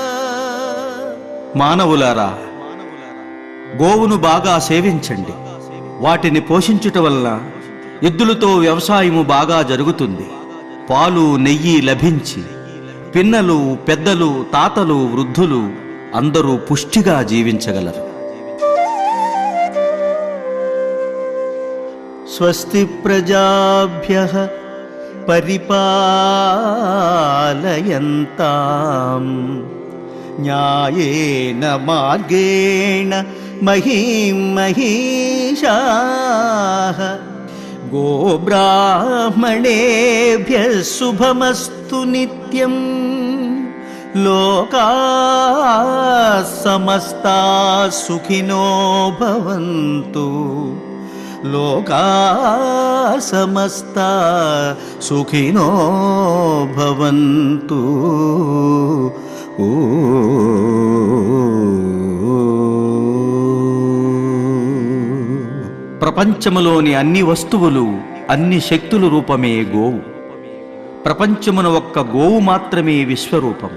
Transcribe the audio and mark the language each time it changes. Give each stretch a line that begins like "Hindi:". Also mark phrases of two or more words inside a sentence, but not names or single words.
Telugu: మానవులారా, గోవును బాగా సేవించండి. వాటిని పోషించుట వల్ల ఎద్దులతో వ్యవసాయము బాగా జరుగుతుంది. పాలు నెయ్యి లభించి పిన్నలు పెద్దలు తాతలు వృద్ధులు అందరూ పుష్టిగా జీవించగలరు.
Sanskrit: స్వస్తి ప్రజాభ్యః పరిపాలయంతాం న్యాయేన మార్గేణ మహీం మహీషాః గోబ్రాహ్మణేభ్యః శుభమస్తు నిత్యం లోకాః సమస్తాః సుఖినో భవంతు లోకాః సమస్తాః సుఖినో భవంతు.
Telugu: ప్రపంచములోని అన్ని వస్తువులు అన్ని శక్తుల రూపమే గోవు. ప్రపంచమున ఒక్క గోవు మాత్రమే విశ్వరూపం.